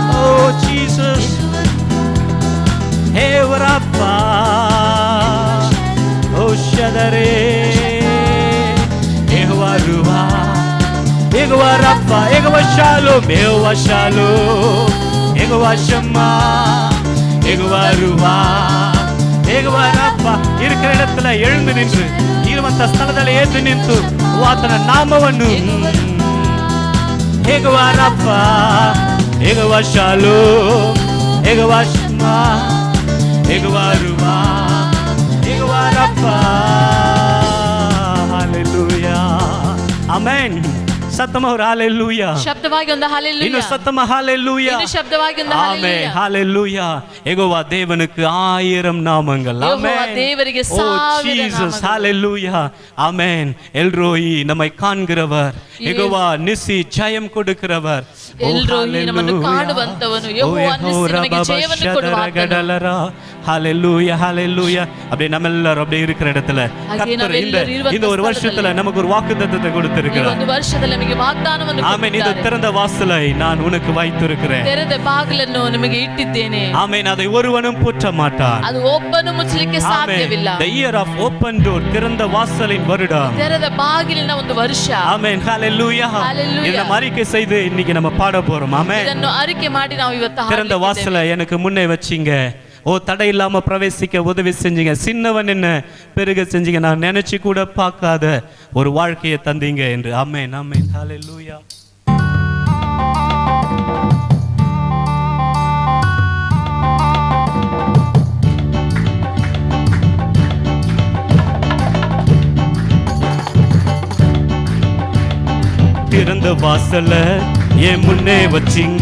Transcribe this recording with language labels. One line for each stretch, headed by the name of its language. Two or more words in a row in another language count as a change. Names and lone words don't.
Tamil: ஓ ஜீசஸ், யெகோவா ரப்பா, ஓ ஷதரே, யெகோவா ருவா, யெகோவா ரப்பா, யெகோவா ஷாலோம், யெகோவா ஷாலோம், யெகோவா ஷம்மா, யெகோவா ருவா, யெகோவா ரப்பா. இருக்கிற இடத்துல எழுந்து நின்று
Kannada: ಇರುವಂತ ಸ್ಥಳದಲ್ಲಿ ಎದ್ದು ನಿಂತು ಆತನ ನಾಮವನ್ನು ಯೆಹೋವಾ ರಪ್ಪ, ಯೆಹೋವಾ ಶಾಲೋಮ್, ಯೆಹೋವಾ ಶಮ್ಮಾ, ಯೆಹೋವಾ ರುವಾ, ಯೆಹೋವಾ ರಪ್ಪ. ಹalleluya. ಆಮೆನ್. ಸತ್ತಮ ಅವರು ಹalleluya. ಶಬ್ದವಾಗಿ ಒಂದು ಇನ್ನು ಹalleluya. ಸತ್ತಮ hallelujah. ಇನ್ನು ಶಬ್ದವಾಗಿ ಒಂದು ಆಮೆನ್. hallelujah.
Tamil: ஹalleluya. யெகோவா தேவனுக்கு 1000 நாமங்கள்.
Kannada: ಯೆಹೋವ
Tamil: ஆமென்.
Kannada: ದೇವರಿಗೆ
Tamil: ஓ 1000 ஜீசஸ்,
Kannada: ನಾಮಗಳು.
Tamil: ஹalleluya. ஆமென். எல்ரோயி நம்மை காண்கிறவர், யெகோவா நிசி ஜெயம் கொடுக்கிறவர். ஓ
Kannada: ಎಲ್ರೋಹಿ ನಮ್ಮನ್ನು hallelujah. ಕಾಣುವಂತವನು, ಓ ಯೆಹೋವ ನಿಸಿ ಯೆಹೋವಾ ನಮಗೆ ಜಯವನ್ನು ಕೊಡುವಾತನು. ಗಡಲರಾ.
Tamil: ஹalleluya, ஹalleluya. அப்படியே நம்ம எல்லாரும் அப்படியே இருக்கிற இடத்துல கர்த்தர்
Kannada: ನಾವೆಲ್ಲರೂ ಇರುವಂತ
Tamil: இந்த ஒரு வருஷத்துல நமக்கு ஒரு வாக்குத்தத்தத்தை
Kannada: ಈ
Tamil: கொடுத்திருக்கிறார்.
Kannada: ಒಂದು ವರ್ಷದಲ್ಲಿ ನಮಗೆ ವಾಗ್ದಾನವನ್ನು
Tamil: ஆமென். இது
Kannada: ಕೊಟ್ಟಿದ್ದಾರೆ.
Tamil: திறந்த வாசலை நான் உனக்கு வைத்திருக்கிறேன்.
Kannada: ತೆರೆದ ಬಾಗಿಲನ್ನು ನಿಮಗೆ ಇಟ್ಟಿದ್ದೇನೆ.
Tamil: ஆமென். அதை ஒருவனும் பூட்ட மாட்டான்.
Kannada: ಅದು ಒಬ್ಬನು ಮುಚ್ಚಲಿಕ್ಕೆ ಸಾಧ್ಯವಿಲ್ಲ.
English: The year of open door,
Tamil: திறந்த வாசலின் வருடம்.
Kannada: ತೆರೆದ ಬಾಗಿಲಿನ ಒಂದು ವರ್ಷ.
Tamil: ஆமென். ஹalleluya. Hallelujah. இந்த அறிக்கை செய்து இன்னைக்கு நம்ம பாட போறோம். ஆமென்.
Kannada: ಇದನ್ನು ಅರಿಕೆ ಮಾಡಿ ನಾವು ಇವತ್ತು
Tamil: திறந்த வாசலை எனக்கு முன்னே வச்சீங்க. ஓ தடை இல்லாம பிரவேசிக்க உதவி செஞ்சீங்க. சின்னவன் என்ன பெருக செஞ்சீங்க. நான் நினைச்சு கூட பார்க்காத ஒரு வாழ்க்கையை தந்தீங்க என்று. ஆமென், ஆமென். ஹalleluya. திறந்த வாசல என் முன்னே வச்சிங்க.